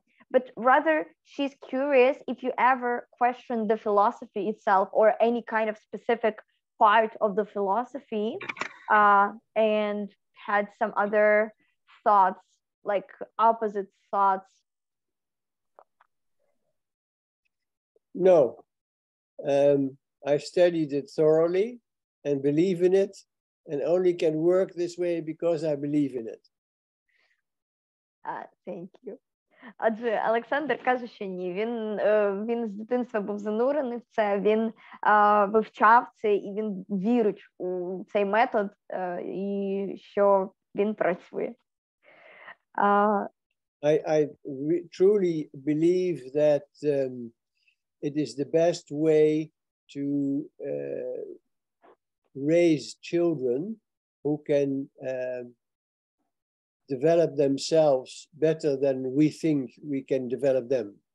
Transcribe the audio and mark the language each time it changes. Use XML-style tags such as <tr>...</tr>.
<en>But rather, she's curious if you ever questioned the philosophy itself or any kind of specific part of the philosophy and had some other thoughts, like opposite thoughts. No. I studied it thoroughly and believe in it, and only can work this way because I believe in it. Thank you.</en> <uk>Адже Олександр каже, що ні. Він з дитинства був занурений в це, він вивчав це, і він вірить у цей метод, і що він працює.</uk> <en>I truly believe that it is the best way to raise children who can develop themselves better than we think we can develop them.</en>